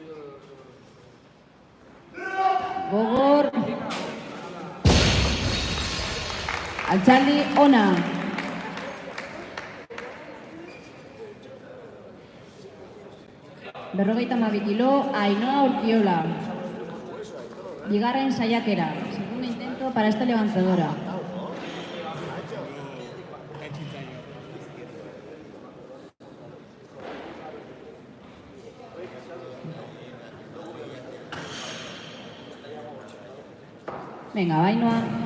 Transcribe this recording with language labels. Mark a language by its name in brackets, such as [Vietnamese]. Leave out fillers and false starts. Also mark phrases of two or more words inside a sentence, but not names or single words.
[Basque] Gogor. Altxaldi ona. Berrogeita hamabi kilo, Ainhoa Urkiola. Bigarren saiakera. [Spanish] Segundo intento para esta levantadora. Venga, va Ainhoa.